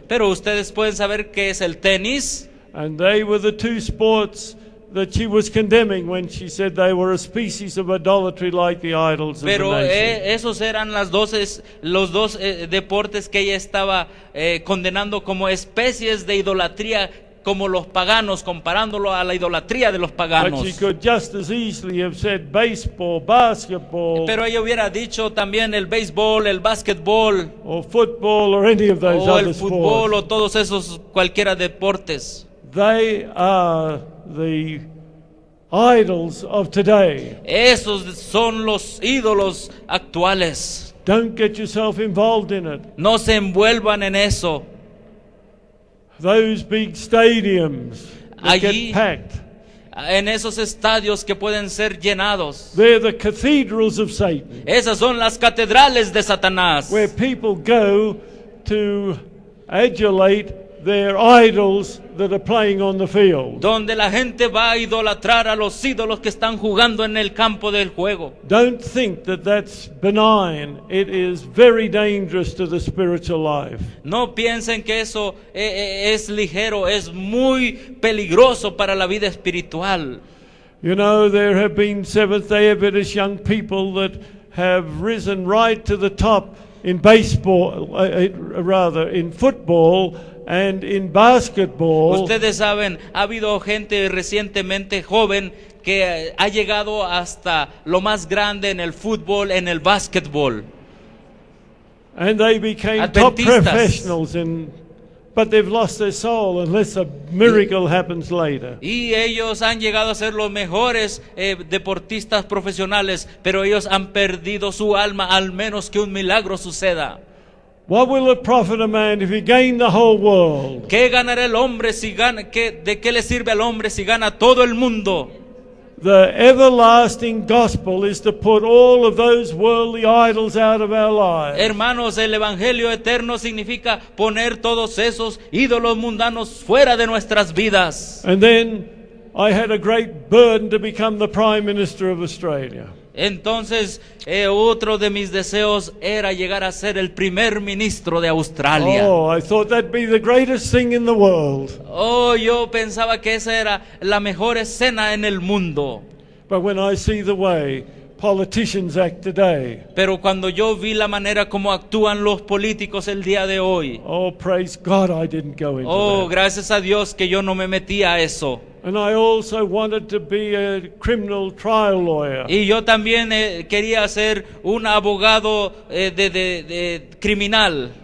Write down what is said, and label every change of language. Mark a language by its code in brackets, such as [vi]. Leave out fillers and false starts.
[es] pero ustedes pueden saber qué es el tenis. [en] and they were the two sports that she was condemning when she said they were a species of idolatry like the idols of the [es] Pero [en] nations. [es] esos eran los dos deportes que ella estaba condenando como especies de idolatría, como los paganos, comparándolo a la idolatría de los [en] But [es] paganos. [en] she could just as easily have said baseball, basketball, [es] Pero ella hubiera dicho también el béisbol, el básquetbol, [en] or football, or any of those [es] o [en] other [es] el fútbol, [en] sports. [es] o todos esos cualquiera deportes. [en] They are the idols of today. [es] Esos son los ídolos actuales. [en] Don't get yourself involved in it. [es] No se envuelvan en eso. [en] Those big stadiums that [es] Allí- [en] get packed, [es] En esos estadios que pueden ser llenados. [en] they're the cathedrals of Satan, [es] Esas son las catedrales de Satanás, [en] where people go to adulate their idols that are playing on the field. [es] donde la gente va a idolatrar a los ídolos que están jugando en el campo del juego. [en] Don't think that that's benign. It is very dangerous to the spiritual life. [es] No piensen que eso es ligero, es muy peligroso para la vida espiritual. [en] You know, there have been Seventh-day Adventist young people that have risen right to the top in baseball, in football and in basketball. [es] Ustedes saben, ha habido gente recientemente joven que ha llegado hasta lo más grande en el fútbol, en el básquetbol. [en] And they became top [es] Adventistas. [en] professionals, but they've lost their soul unless a miracle happens later. [es] Y ellos han llegado a ser los mejores deportistas profesionales, pero ellos han perdido su alma al menos que un milagro suceda. [en] What will it profit a man if he gain the whole world? [es] ¿Qué ganará el hombre si gana? ¿De qué le sirve al hombre si gana todo el mundo? [en] The everlasting gospel is to put all of those worldly idols out of our lives. [es] Hermanos, el evangelio eterno significa poner todos esos ídolos mundanos fuera de nuestras vidas. [en] And then I had a great burden to become the Prime Minister of Australia. [es] Entonces, otro de mis deseos era llegar a ser el primer ministro de Australia. [en] Oh, I thought that'd be the greatest thing in the world. [es] Oh, yo pensaba que esa era la mejor escena en el mundo. [en] But when I see the way politicians act today, [es] Pero cuando yo vi la manera como actúan los políticos el día de hoy, [en] oh, praise God I didn't go into oh, that. [es] gracias a Dios que yo no me metí a eso. [en] And I also wanted to be a criminal trial lawyer. [es] Y yo también quería ser un abogado de criminal.